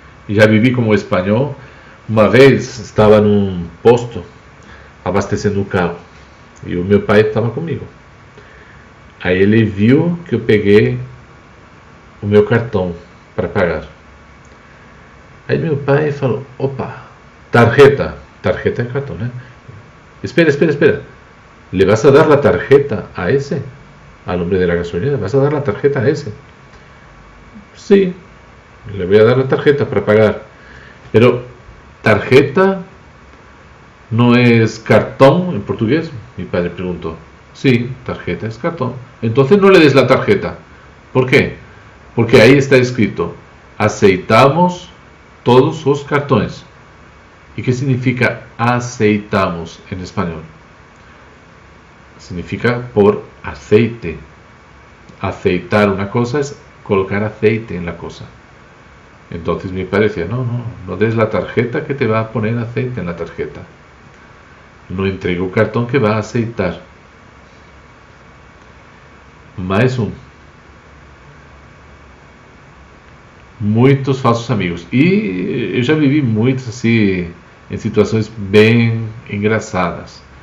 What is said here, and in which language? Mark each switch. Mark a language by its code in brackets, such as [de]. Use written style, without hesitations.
[pt] E já vivi como espanhol. Uma vez estava num posto abastecendo o carro. E o meu pai estava comigo. Aí ele viu que eu peguei o meu cartão para pagar. Aí meu pai falou, opa, tarjeta é cartão, né? Espera. [es] ¿Le vas a dar la tarjeta a ese? Al hombre de la gasolina, ¿le vas a dar la tarjeta a ese? Sí, le voy a dar la tarjeta para pagar. Pero, ¿tarjeta no es cartón en portugués? Mi padre preguntó. Sí, tarjeta es cartón. Entonces no le des la tarjeta. ¿Por qué? Porque ahí está escrito, [pt] aceitamos todos os cartões. [es] ¿Y qué significa aceitamos en español? Significa por aceite. Aceitar una cosa es colocar aceite en la cosa. Entonces me parecía, no des la tarjeta que te va a poner aceite en la tarjeta. [pt] No entregue o cartão que vai aceitar. Mais um. Muitos falsos amigos. E eu já vivi muitos assim, em situações bem engraçadas.